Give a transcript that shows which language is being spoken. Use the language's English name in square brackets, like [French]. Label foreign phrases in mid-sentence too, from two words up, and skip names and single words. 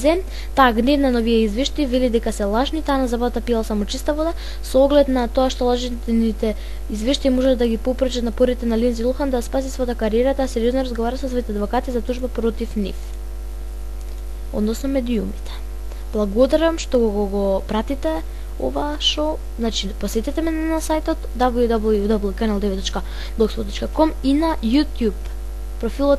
[Macedonian] Таа гневна на овие извештаи вели дека се лажни, таа на забавата пиела само чиста вода, со оглед на тоа што лажните извештаи можат да ги попречат напорите на Линдзи Лохан да спаси својата кариера, таа сериозно разговара со своите адвокати за тужба против нив, односно медиумите. Благодарам што го пратите ова шоу. Значи, посетете ме на сајтот www.canal9.blogspot.com и на YouTube профилот